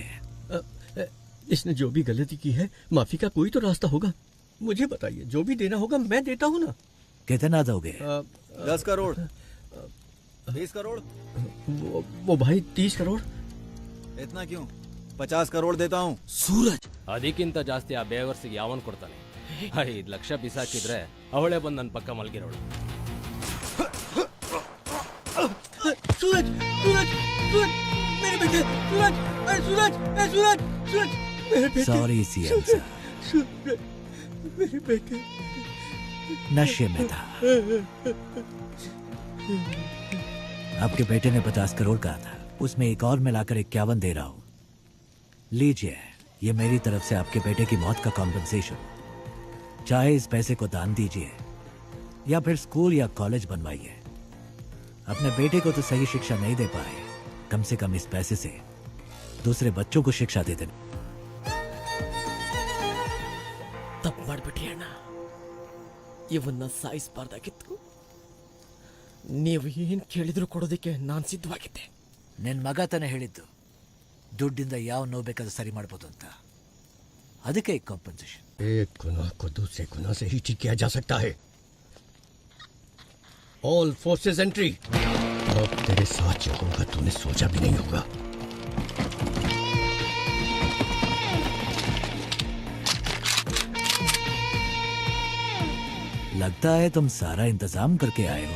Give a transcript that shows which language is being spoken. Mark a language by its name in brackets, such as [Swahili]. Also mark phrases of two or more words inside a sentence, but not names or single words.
[Hindi] इसने जो भी गलती की है माफी का कोई तो रास्ता होगा. मुझे बताइए, जो भी देना होगा मैं देता हूँ ना. कितना दोगे? 10 करोड़, 20 करोड़. वो भाई 30 करोड़. इतना क्यों? 50 करोड़ देता हूँ. [Kannada] ಸೂರಜ್, ಅದಕ್ಕಿಂತ ಜಾಸ್ತಿ ಆ ಬೇವರ್ಸಿಗೆ ಯಾವನ್ ಕೊಡ್ತಾನೆ? 5 ಲಕ್ಷ ಬಿಸಾಕಿದ್ರೆ ಅವಳೇ ಬಂದು ನನ್ನ ಪಕ್ಕ ಮಲಗಿರೋಳು. [Hindi] सूरज, सूरज, सूरज, मेरे बेटे, सूरज, सूरज, सूरज, सूरज, मेरे बेटे. सॉरी CM साहब. सूरज, मेरे बेटे नशे में था. आपके बेटे ने 50 करोड़ कहा था, उसमें एक और मिलाकर 51 दे रहा हूं। लीजिए, ये मेरी तरफ से आपके बेटे की मौत का कॉम्पेंसेशन। चाहे इस पैसे को दान दीजिए या फिर स्कूल या कॉलेज बनवाइए। अपने बेटे को तो सही शिक्षा नहीं दे पाए, कम से कम इस पैसे से दूसरे बच्चों को शिक्षा दे देना। [Kannada] ತಪ್ಪು ಮಾಡ್ಬಿಟ್ಟಿ ಅಣ್ಣ. ಇವನ್ನ ಸಾಯಿಸಬಾರ್ದಾಗಿತ್ತು. ನೀವು ಏನ್ ಕೇಳಿದ್ರು ಕೊಡೋದಕ್ಕೆ ನಾನು ಸಿದ್ಧವಾಗಿದ್ದೆ. ನಿನ್ನ ಮಗ ತಾನೇ ಹೇಳಿದ್ದು ದುಡ್ಡಿಂದ ಯಾವ ನೋವು ಬೇಕಾದ್ರೂ ಸರಿ ಮಾಡ್ಬೋದು ಅಂತ. ಅದಕ್ಕೆ ಕಾಂಪನ್ಸೇಷನ್. [Hindi] एक गुनाह को दूसरे गुनाह से ही ठीक किया जा सकता है। [English] All forces entry. [Hindi] अब तेरे साथ जो होगा तूने सोचा भी नहीं होगा। लगता है तुम सारा इंतजाम करके आए हो।